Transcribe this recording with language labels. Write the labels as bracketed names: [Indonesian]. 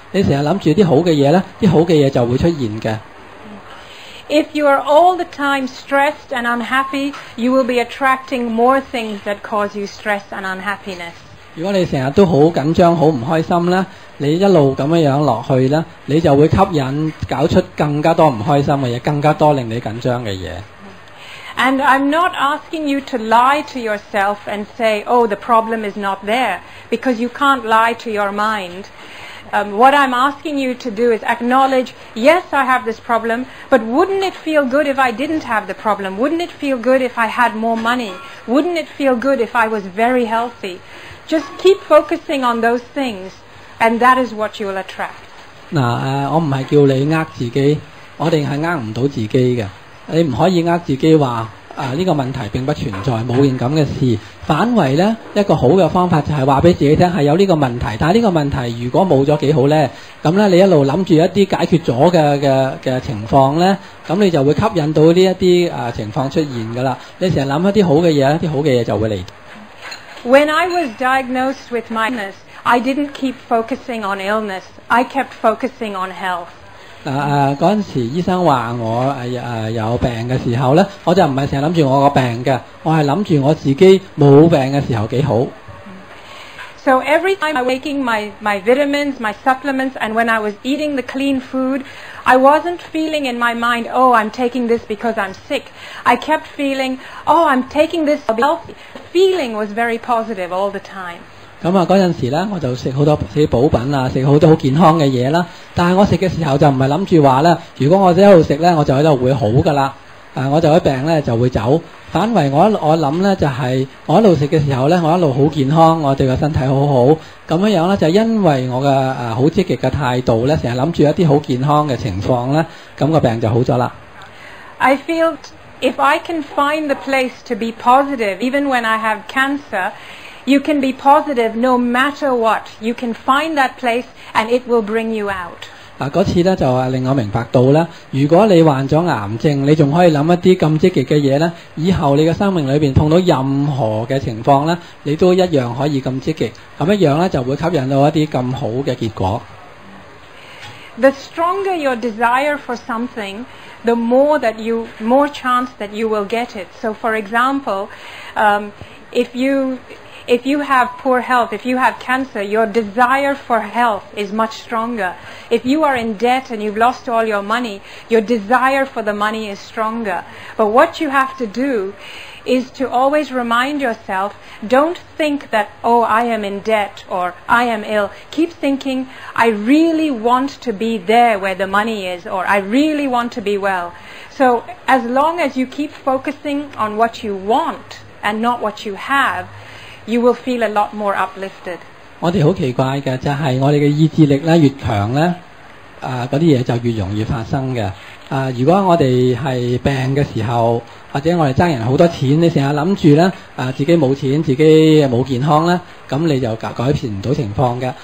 [Cantonese] 你成日諗住啲好嘅嘢咧，啲好嘅嘢就會出現嘅。 [English] If you are all the time stressed and unhappy, you will be attracting more things that cause you stress and unhappiness. [Cantonese] 如果你成日都好緊張、好唔開心咧，你一路咁樣落去咧，你就會吸引搞出更加多唔開心嘅嘢，更加多令你緊張嘅嘢。 [English] And I'm not asking you to lie to yourself and say, oh, the problem is not there, because you can't lie to your mind. What I'm asking you to do is acknowledge, yes, I have this problem, but wouldn't it feel good if I didn't have the problem? Wouldn't it feel good if I had more money? Wouldn't it feel good if I was very healthy? Just keep focusing on those things, and that is what you will attract. [Cantonese] 我唔係叫你呃自己，我哋係呃唔到自己嘅。你唔可以呃自己話呢個問題並不存在，冇件咁嘅事。反為呢一個好嘅方法就係話俾自己聽係有呢個問題，但係呢個問題如果冇咗幾好呢？咁呢你一路諗住一啲解決咗嘅情況呢，咁你就會吸引到呢一啲情況出現㗎啦。你成日諗一啲好嘅嘢，啲好嘅嘢就會嚟。 [English] When I was diagnosed with my illness, I didn't keep focusing on illness. I kept focusing on health. [Cantonese] 嗰陣時醫生話我有病嘅時候咧，我就唔係成日諗住我個病嘅，我係諗住我自己冇病嘅時候幾好。 [English] So every time I was taking my vitamins, my supplements, and when I was eating the clean food, I wasn't feeling in my mind, oh, I'm taking this because I'm sick. I kept feeling, oh, I'm taking this to be healthy. The feeling was very positive all the time. [Cantonese] 咁嗰陣時咧，我就食好多啲補品啊，食好多好健康嘅嘢啦。但係我食嘅時候就唔係諗住話咧，如果我一路食咧，我就喺度會好噶啦。我就喺病咧就會走。反為我諗咧就係我一路食嘅時候咧，我一路好健康，我對個身體好好。咁樣咧就因為我嘅好積極嘅態度咧，成日諗住一啲好健康嘅情況咧，咁個病就好咗啦。 [English] I feel if I can find the place to be positive, even when I have cancer, you can be positive no matter what. You can find that place and it will bring you out. [Cantonese] 嗰次咧就令我明白到咧，如果你患咗癌症，你仲可以諗一啲咁積極嘅嘢咧，以後你嘅生命裏邊碰到任何嘅情況咧，你都一樣可以咁積極，咁一樣咧就會吸引到一啲咁好嘅結果。 [English] The stronger your desire for something, the more chance that you will get it. So, for example, if you have poor health, if you have cancer, your desire for health is much stronger. If you are in debt and you've lost all your money, your desire for the money is stronger. But what you have to do is to always remind yourself, don't think that, oh, I am in debt or I am ill. Keep thinking, I really want to be there where the money is, or I really want to be well. So as long as you keep focusing on what you want and not what you have, you will feel a lot more uplifted. [Cantonese] 我哋好奇怪嘅就係我哋嘅意志力咧越強咧，嗰啲嘢就越容易發生嘅。如果我哋係病嘅時候，或者我哋爭人好多錢，你成日諗住咧自己冇錢，自己冇健康咧，咁你就改變唔到情況嘅。